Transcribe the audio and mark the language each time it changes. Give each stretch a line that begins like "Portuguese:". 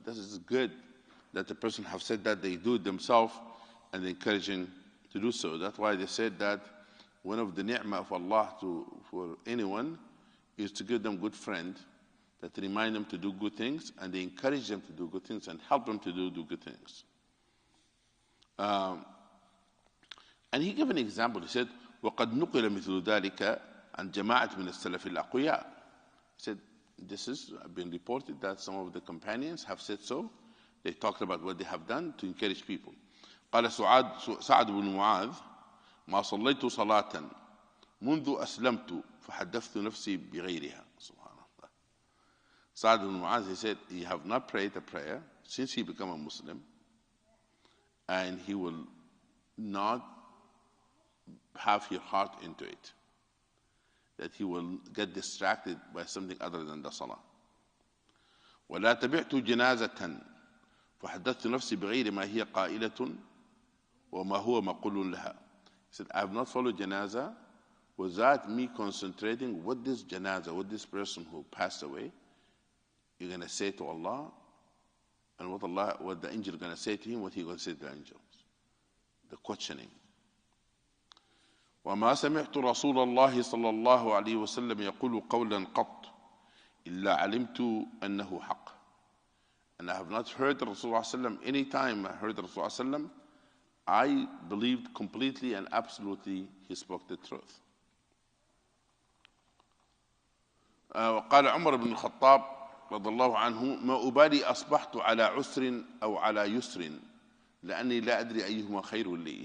English: This is good that the person have said that they do it themselves and encouraging to do so. That's why they said that one of the ni'mah of Allah for anyone is to give them good friend that remind them to do good things, and they encourage them to do good things and help them to do good things. And he gave an example. He said,
Arabic: وَقَدْ نُقِلَ مِثْلُ ذَلِكَ عَنْ جَمَاعَةٍ مِنَ السَّلَفِ الْأَقْوِيَاءِ.
English: He said, this has been reported that some of the companions have said so. They talked about what they have done to encourage people.
Arabic: قال سعد بن معاذ ما صليت صلاة منذ أسلمت فحدثت نفسي بغيرها. سبحان الله.
English: Sa'd ibn Mu'adh, he said, he have not prayed a prayer since he became a Muslim, and he will not have his heart into it, that he will get distracted by something other than the salah.
Arabic: ولا تبعت جنازة فحدثت نفسي بغير ما هي قائلة وما هو مقول لها.
English: He said, I have not followed janazah without me concentrating what this janazah, what this person who passed away, you're going to say to Allah, and what the angel is going to say to him, what he going to say to the angels. The questioning.
Arabic: وما سمعت رسول الله صلى الله عليه وسلم يقول قولا قط إلا علمت أنه حق.
English: And I have not heard Rasulullah sallam, any time I heard Rasulullah sallam, I believed completely and absolutely he spoke the truth.
Arabic: وقال عمر بن الخطاب رضي الله عنه ما أبالي أصبحت على عسر أو على يسر لأني لا أدري أيهما خير لي.